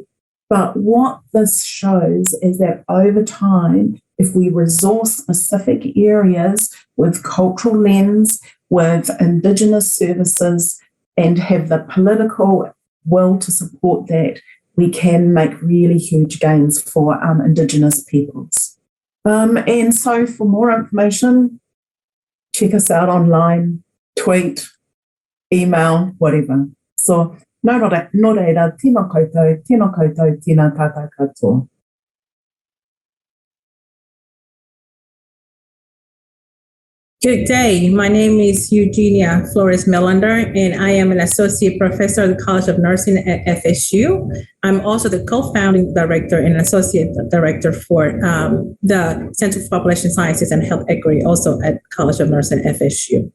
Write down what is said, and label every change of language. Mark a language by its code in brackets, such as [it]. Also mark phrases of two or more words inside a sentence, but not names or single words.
[en] But what this shows is that over time, if we resource specific areas with cultural lens, with Indigenous services, and have the political will to support that, we can make really huge gains for Indigenous peoples. And so for more information, check us out online, tweet, email, whatever. [mi] So, no reira, tēnā koutou, tēnā tātou katoa. [en] Good day. My name is Eugenia Flores Melander, and I am an associate professor at the College of Nursing at FSU. I'm also the co-founding director and associate director for the Center for Population Sciences and Health Equity, also at College of Nursing at FSU.